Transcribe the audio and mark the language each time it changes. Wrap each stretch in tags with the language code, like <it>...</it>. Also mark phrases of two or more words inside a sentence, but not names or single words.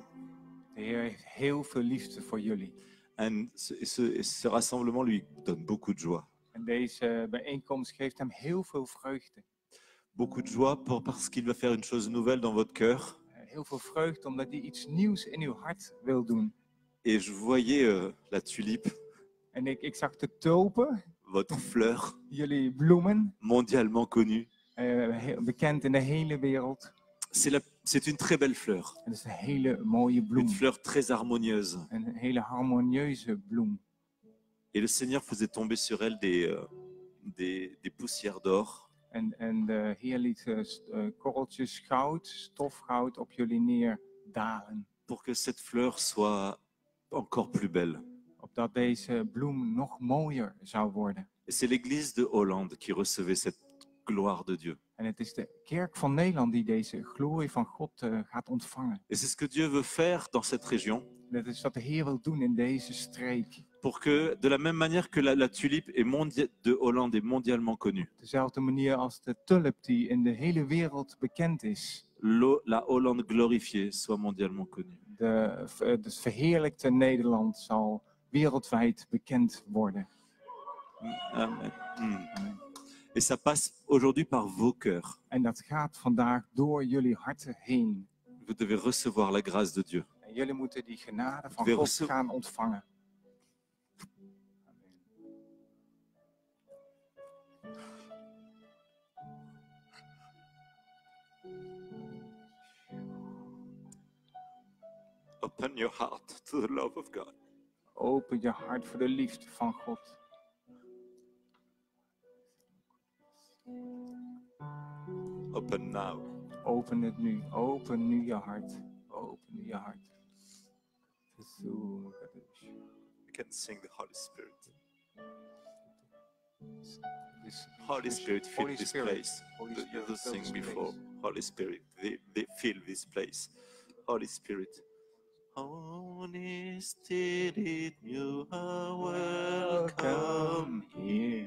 <nl>De Heer heeft heel veel liefde voor jullie.</nl> <fr>En ce rassemblement lui donne beaucoup de joie.</fr> <nl>En deze bijeenkomst geeft hem heel veel vreugde.</nl> <fr>Beaucoup de joie parce qu'il va faire une chose nouvelle dans votre cœur.</fr> <nl>Heel veel vreugde omdat hij iets nieuws in uw hart wil doen.</nl> <fr>Et je voyais la tulipe.</fr> <nl>En ik zag de tulpen.</nl> <fr>Votre fleur.</fr> <nl>Jullie bloemen.</nl> <fr>Mondialement connue.</fr> <nl>Bekend in de hele wereld.</nl> <fr>C'est une très belle fleur.</fr> <nl>Het is een hele mooie bloem.</nl> <fr>Une fleur très harmonieuse.</fr> <nl>Een hele harmonieuze bloem.</nl> <fr>Et le Seigneur faisait tomber sur elle des poussières d'or.</fr> <nl>En de Heer liet korreltjes goud, stofgoud op jullie neerdalen.</nl> <fr>Pour que cette fleur soit encore plus belle.</fr> <nl>Opdat deze bloem nog mooier zou worden.</nl> <fr>Et c'est l'église de Hollande qui recevait cette gloire de Dieu.</fr> <nl>En het is de kerk van Nederland die deze glorie van God gaat ontvangen.</nl> <fr>Et c'est ce que Dieu veut faire dans cette région.</fr> <nl>Dat is wat de Heer wil doen in deze streek.</nl> <fr>Pour que, de la même manière que la tulipe de Hollande est mondialement connue.</fr> <nl>Dezelfde manier als de tulp die in de hele wereld bekend is.</nl> <fr>La Hollande glorifiée soit mondialement connue.</fr> <nl>Het verheerlijkte Nederland zal wereldwijd bekend worden. Amen.</nl> <fr>Et ça passe aujourd'hui par vos cœurs.</fr> <nl>En dat gaat vandaag door jullie harten heen.</nl> <fr>Vous devez recevoir la grâce de Dieu.</fr> <nl>En jullie moeten die genade van God gaan ontvangen.</nl> <en>Open your heart to the love of God.</en> <nl>Open je hart voor de liefde van God.</nl> <en>Open now.</en> <nl>Open het nu. Open nu je hart. Open nu je hart.</nl> <en>We can sing the Holy Spirit.</en> <nl>Dus-</nl> <en>Holy Spirit, fill Holy this Spirit. place. Holy You Spirit, just fill sing this before. place. Holy Spirit, they fill this place. Holy Spirit. Holy Spirit, you are welcome here.</en>